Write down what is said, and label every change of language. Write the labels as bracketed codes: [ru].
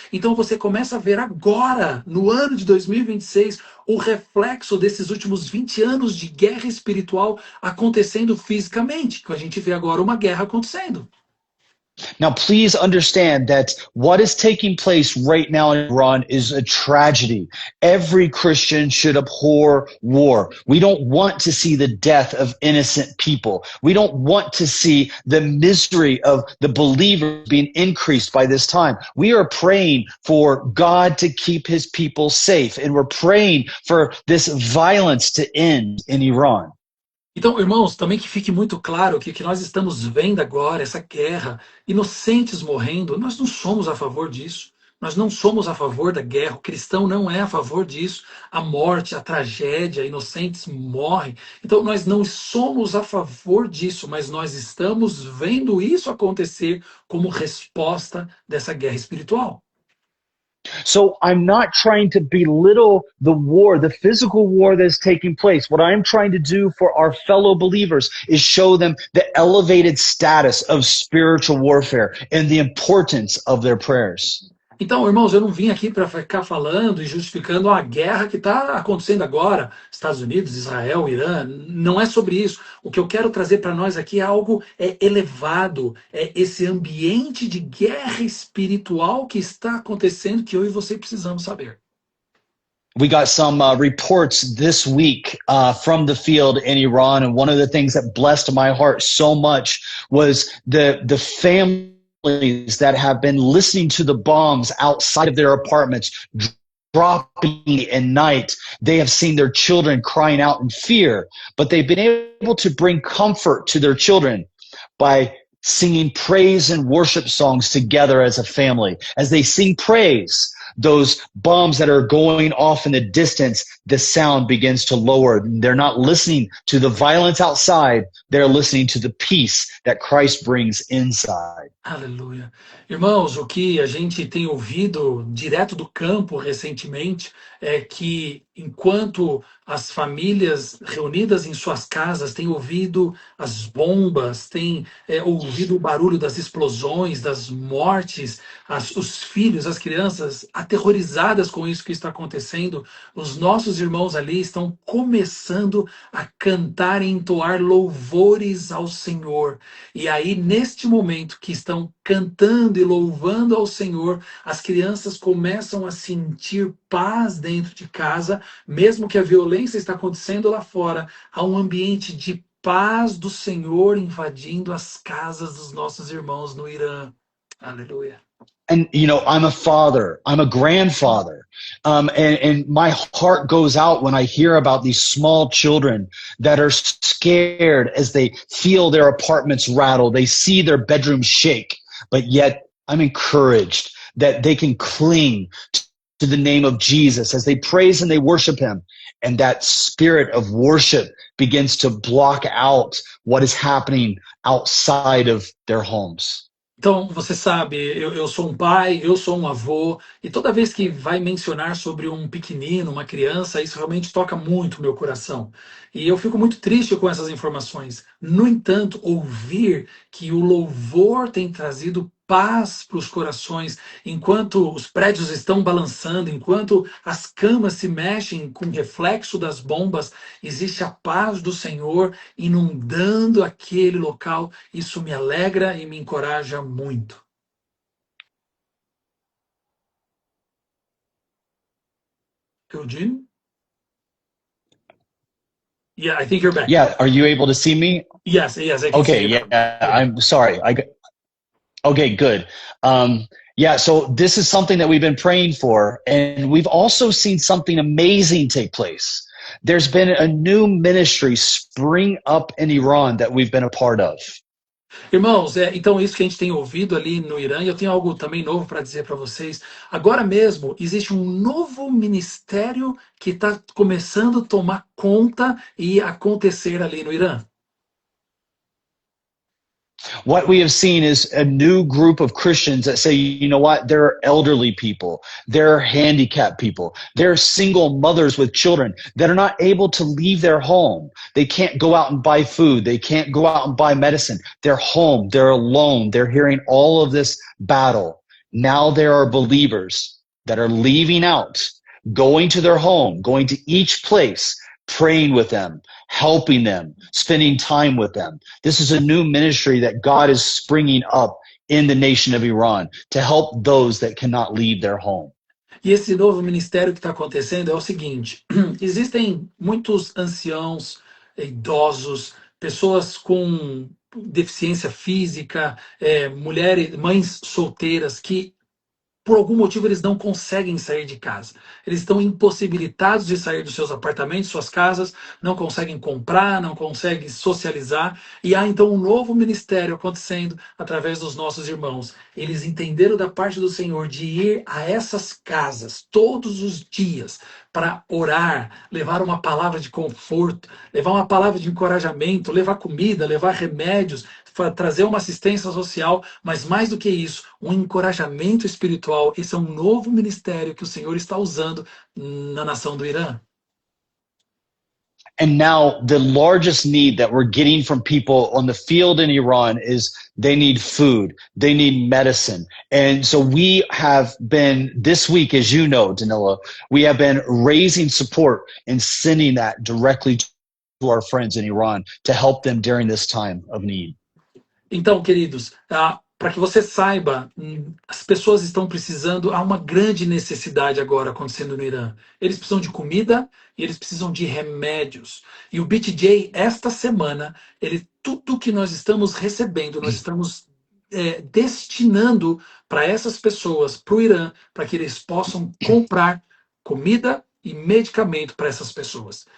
[pt] Então você começa a ver agora, no ano de 2026, o reflexo desses últimos 20 anos de guerra espiritual acontecendo fisicamente, que a gente vê agora uma guerra acontecendo. [en] Now, please understand that what is taking place right now in Iran is a tragedy. Every Christian should abhor war. We don't want to see the death of innocent people. We don't want to see the misery of the believers being increased by this time. We are praying for God to keep his people safe, and we're praying for this violence to end in Iran. [pt] Então, irmãos, também que fique muito claro que o que nós estamos vendo agora, essa guerra, inocentes morrendo, nós não somos a favor disso. Nós não somos a favor da guerra. O cristão não é a favor disso. A morte, a tragédia, inocentes morrem. Então, nós não somos a favor disso, mas nós estamos vendo isso acontecer como resposta dessa guerra espiritual. [en] So I'm not trying to belittle the war, the physical war that's taking place. What I'm trying to do for our fellow believers is show them the elevated status of spiritual warfare and the importance of their prayers. [pt] Então, irmãos, eu não vim aqui para ficar falando e justificando a guerra que está acontecendo agora, Estados Unidos, Israel, Irã. Não é sobre isso. O que eu quero trazer para nós aqui é algo elevado, é esse ambiente de guerra espiritual que está acontecendo, que eu e você precisamos saber. [en] We got some reports this week from the field in Iran, and one of the things that blessed my heart so much was the family that have been listening to the bombs outside of their apartments dropping at night. They have seen their children crying out in fear, but they've been able to bring comfort to their children by singing praise and worship songs together as a family. As they sing praise, those bombs that are going off in the distance, the sound begins to lower. They're not listening to the violence outside. They're listening to the peace that Christ brings inside. [pt] Aleluia. Irmãos, o que a gente tem ouvido direto do campo recentemente é que enquanto as famílias reunidas em suas casas têm ouvido as bombas, têm ouvido o barulho das explosões, das mortes, os filhos, as crianças aterrorizadas com isso que está acontecendo, os nossos irmãos ali estão começando a cantar e entoar louvores ao Senhor. E aí, neste momento que estão cantando e louvando ao Senhor, as crianças começam a sentir paz dentro de casa, mesmo que a violência está acontecendo lá fora, há um ambiente de paz do Senhor invadindo as casas dos nossos irmãos no Irã. Aleluia. [en] And, you know, I'm a father, I'm a grandfather, and my heart goes out when I hear about these small children that are scared as they feel their apartments rattle, they see their bedrooms shake, but yet I'm encouraged that they can cling to the name of Jesus as they praise and they worship him. And that spirit of worship begins to block out what is happening outside of their homes. [pt] Então, você sabe, eu sou um pai, eu sou um avô, e toda vez que vai mencionar sobre um pequenino, uma criança, isso realmente toca muito o meu coração. E eu fico muito triste com essas informações. No entanto, ouvir que o louvor tem trazido paz para os corações, enquanto os prédios estão balançando, enquanto as camas se mexem com o reflexo das bombas, existe a paz do Senhor inundando aquele local. Isso me alegra e me encoraja muito. Eugene? [en] Yeah, I think you're back. Yeah, are you able to see me? Yes, I can see you. Yeah, I'm sorry. Okay, good. Yeah, so this is something that we've been praying for, and we've also seen something amazing take place. There's been a new ministry spring up in Iran that we've been a part of. [pt] Irmãos, então isso que a gente tem ouvido ali no Irã, e eu tenho algo também novo para dizer para vocês. Agora mesmo existe um novo ministério que está começando a tomar conta e acontecer ali no Irã. [en] What we have seen is a new group of Christians that say, you know what, there are elderly people, there are handicapped people, there are single mothers with children that are not able to leave their home. They can't go out and buy food. They can't go out and buy medicine. They're home. They're alone. They're hearing all of this battle. Now there are believers that are leaving out, going to their home, going to each place, praying with them, helping them, spending time with them. This is a new ministry that God is springing up in the nation of Iran to help those that cannot leave their home. [pt] E esse novo ministério que está acontecendo é o seguinte: existem muitos anciãos, idosos, pessoas com deficiência física, mulheres, mães solteiras que por algum motivo eles não conseguem sair de casa. Eles estão impossibilitados de sair dos seus apartamentos, suas casas, não conseguem comprar, não conseguem socializar. E há então um novo ministério acontecendo através dos nossos irmãos. Eles entenderam da parte do Senhor de ir a essas casas todos os dias para orar, levar uma palavra de conforto, levar uma palavra de encorajamento, levar comida, levar remédios, trazer uma assistência social, mas mais do que isso, um encorajamento espiritual. Esse é um novo ministério que o Senhor está usando na nação do Irã. [en] And now the largest need that we're getting from people on the field in Iran is they need food, they need medicine. And so we have been, this week, as you know, Danilo, we have been raising support and sending that directly to our friends in Iran to help them during this time of need. [pt] Então, queridos, para que você saiba, as pessoas estão precisando, há uma grande necessidade agora acontecendo no Irã. Eles precisam de comida e eles precisam de remédios. E o BTJ, esta semana, tudo que nós estamos recebendo, nós estamos destinando para essas pessoas, para o Irã, para que eles possam comprar comida e medicamento para essas pessoas.